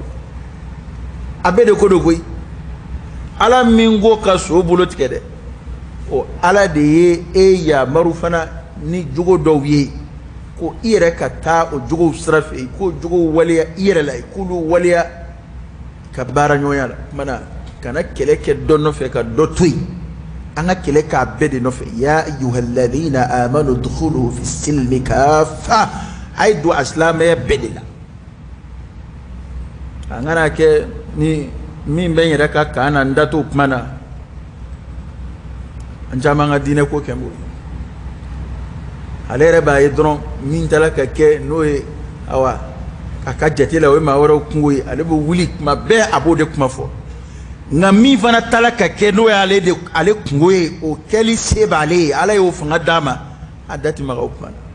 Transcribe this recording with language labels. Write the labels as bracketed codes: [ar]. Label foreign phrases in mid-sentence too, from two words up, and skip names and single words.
[bm] a bɛɛ de ko don koyi ala min ko ka so bolo tigɛ dɛ o ala de ye e yamaru fana ni jogo dɔw ye ko i yɛrɛ ka taa o jogow sira fɛ i k'o jogow waleya i yɛrɛ la i k'olu waleya ka baara ɲɔgɔnya la kumana kana kɛlɛ kɛ dɔ nɔfɛ ka dɔ to yen an ka kɛlɛ k'a bɛɛ de nɔfɛ [ar] يا أيها الذين آمنوا ادخلوا في السلم كافة [bm] a ye don a silamɛya bɛɛ de la an kana kɛ ni min bɛ n yɛrɛ ka kan na n da t'o kuma na an caman ka diinɛ ko kɛ n b'o ye ale yɛrɛ b'a ye dɔrɔn min taara ka kɛ n'o ye awa a ka jate la o ye maa wɛrɛw kungo ye ale bɛ wuli kuma bɛɛ a b'o de kuma fɔ nka min fana taara ka kɛ n'o ye ale kungo ye o kɛli se b'ale ye ala y'o fanga d'a ma a da tɛ maga o kuma